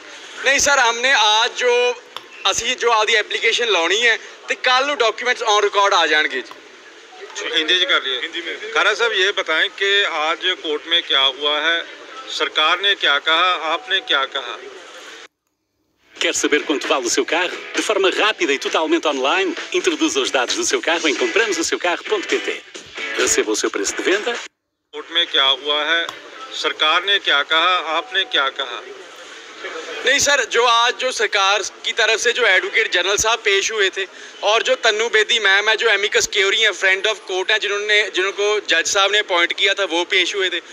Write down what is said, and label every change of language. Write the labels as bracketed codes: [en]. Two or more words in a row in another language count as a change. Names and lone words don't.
[hi] नहीं सर, हमने आज जो असी जो आपकी एप्लीकेशन लानी है तो कल [en] documents on record [hi] आ जाएंगे जी। हिंदी कर लिए। खारा साहब ये बताएं कि आज कोर्ट में क्या हुआ है, सरकार ने क्या कहा, आपने क्या कहा? [pt] Quer saber quanto vale o seu carro? De forma rápida e totalmente online, introduza os dados do seu carro em compramos-o-seu-carro.pt. Receba o seu preço de venda. [hi] कोर्ट में क्या हुआ है, सरकार ने क्या कहा, आपने क्या कहा? नहीं सर, जो आज जो सरकार की तरफ से जो [en] Advocate General [hi] साहब पेश हुए थे और जो तन्नू बेदी मैम है जो [la] amicus curiae [hi] हैं, [en] friend of court [hi] हैं, जिनको जज साहब ने अपॉइंट किया था, वो पेश हुए थे।